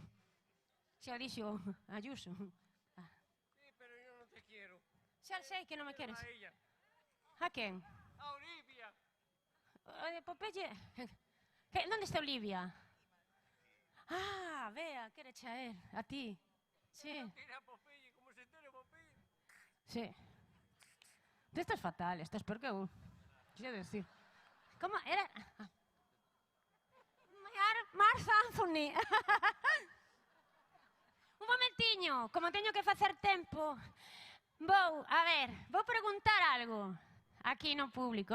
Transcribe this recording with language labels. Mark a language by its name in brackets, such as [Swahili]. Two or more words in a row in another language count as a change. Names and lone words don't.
[Galician] Se o dixo Ayuso. [Spanish] Sí, pero yo no te quiero. [Galician] Xa sei que non me queres. [Spanish] A ella. [Galician] A quen? A Olivia. O de Popeye? Onde está Olivia? Ah, vea, quere cha él, a ti. Sí, [Spanish] Quiere a Popeye, como se entere Popeye. sí. Tú estás fatal, estás peor que eu. [Galician] Quero decir. Como era? Mark Anthony. Un momentiño, como teño que facer tempo, vou preguntar algo aquí no público.